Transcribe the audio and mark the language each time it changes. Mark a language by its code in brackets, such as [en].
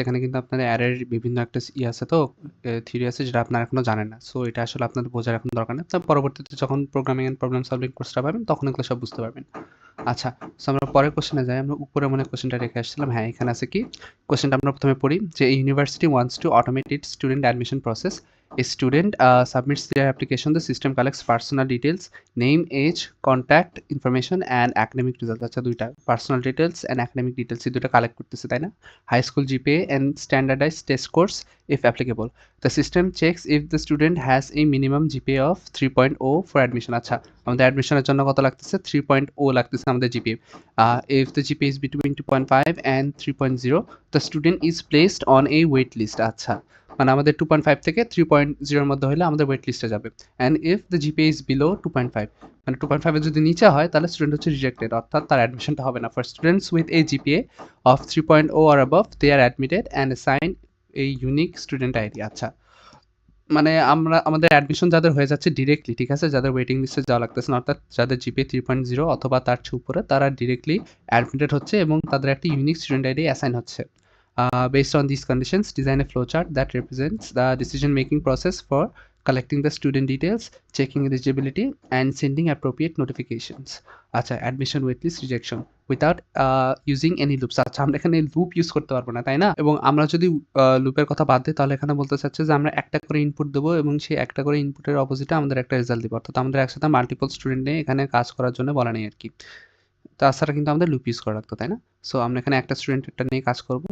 [bn] এখানে কিন্তু আপনার অ্যারের বিভিন্ন একটা আছে তো, থিওরি আছে যেটা আপনারা এখনো জানেন না। সো এটা আসলে আপনাদের বোঝার এখন দরকার নেই। আপনারা পরবর্তীতে যখন প্রোগ্রামিং এন্ড প্রবলেম সলভিং কোর্সটা পাবেন তখন এগুলো সব বুঝতে পারবেন। আচ্ছা, সো আমরা পরের কোশ্চেনে যাই। আমরা উপরে মনে হয় কোশ্চেনটা রেখে আসছিলাম। হ্যাঁ, এখানে আছে কি? কোশ্চেনটা আমরা প্রথমে পড়ি যে [en] University wants to automate its student admission process. A student submits their application. The system collects personal details, name, age, contact information, and academic results. [bn] আচ্ছা, দুইটা personal details and academic details এই দুটো কালেক্ট করতেছে, তাই না? [en] High school GPA and standardize test course if applicable. The system checks if the student has a minimum GPA of 3.0 for admission. [bn] আচ্ছা, আমাদের অ্যাডমিশনের জন্য কত লাগতেছে? 3.0 লাগতেছে আমাদের GPA. [en] If the GPA is between 2.5 and 3.0, the student is placed on a wait list. [bn] আচ্ছা, মানে আমাদের 2.5 থেকে 3.0 এর মধ্যে হলে আমাদের ওয়েট লিস্টে যাবে। [en] and if the GPA is below 2.5, [bn] মানে 2.5 এর যদি নিচে হয় তাহলে স্টুডেন্ট হচ্ছে রিজেক্টেড, অর্থাৎ তার অ্যাডমিশনটা হবে না। [en] For students with a GPA of 3.0 or above, they are admitted and assigned a unique student ID. [bn] আচ্ছা, মানে আমাদের অ্যাডমিশন যাদের হয়ে যাচ্ছে ডিরেক্টলি, ঠিক আছে? যাদের ওয়েটিং লিস্টে যাওয়া লাগতেছে না, অর্থাৎ যাদের জিপিএ 3.0 অথবা তার চেয়ে উপরে, তারা ডিরেক্টলি অ্যাডমিটেড হচ্ছে এবং তাদের একটা ইউনিক স্টুডেন্ট আইডি অ্যাসাইন হচ্ছে। [en] Based on these conditions, design a flowchart that represents the decision-making process for collecting the student details, checking eligibility, and sending appropriate notifications. আচ্ছা, admission waitlist rejection without using any loops. [bn] আচ্ছা, আমরা এখানে loop use করতে পারবো না, তাই না? এবং আমরা যদি লুপের কথা বাদ দিই তাহলে এখানে বলতে চাচ্ছে যে আমরা একটা করে ইনপুট দেবো এবং সেই একটা করে ইনপুটের অপোজিটে আমাদের একটা রেজাল্ট দিব, অর্থাৎ আমাদের একসাথে মাল্টিপল স্টুডেন্ট নিয়ে এখানে কাজ করার জন্য বলা নেই আরকি। তাছাড়া কিন্তু আমাদের লুপ ইউজ করা লাগতো, তাই না? সো আমরা এখানে একটা স্টুডেন্টেরটা নিয়ে কাজ করব।